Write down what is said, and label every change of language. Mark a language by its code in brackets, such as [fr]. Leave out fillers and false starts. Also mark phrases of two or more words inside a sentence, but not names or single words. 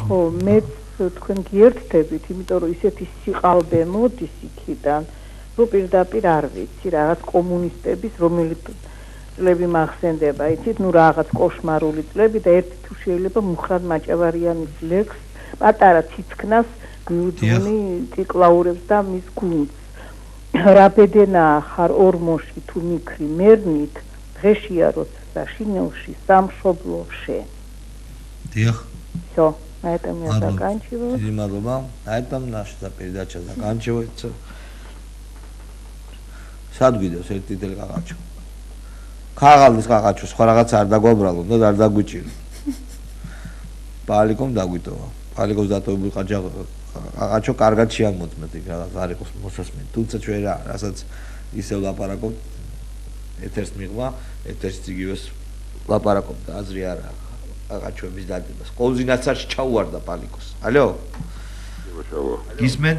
[ka] ხო მეც თქვენ გიერთდებით იმიტომ რომ ისეთი სიყალბე მოდის იქიდან რომ პირდაპირ არ ვიცი რაღაც კომუნისტების რომელიც წლები მახსენდება იცით ნუ რაღაც კოშმარული წლები და ერთი თუ შეიძლება მუხრად მაჭავარიანის ლექს პატარა ციცკნას მიუძღვნი ციკლაურებს და მის გუნდს რაბედენა ხარ ორმოში თუ მიქრი მერნით დღეშია როცა შინელში სამშობლოში დიახ [ru] всё на этом я заканчиваю [ka] დიდი მადლობა [ru] на этом наша передача заканчивается [ka] სად გვიდევს ერთი წელი ყაყაჩო ქაღალდის ყაყაჩო სხვა რაღაც არ დაგვაბრალო და არ დაგვიჭირო პალიკომ დაგვიტოვა პალიკოს დატოვებული ყაყაჩო კარგად შეამოწმეთ იქ რაღაც არ იყოს მოსასმენი თუმცა ჩვენ რა რასაც ისევ ლაპარაკობ ეთერს მიღვა ეთერს იგივეს ლაპარაკობ და აზრი არა ყაყაჩოების დადებას ყოლზინაცარში ჩაუვარდა პალიკოს ალო გისმენთ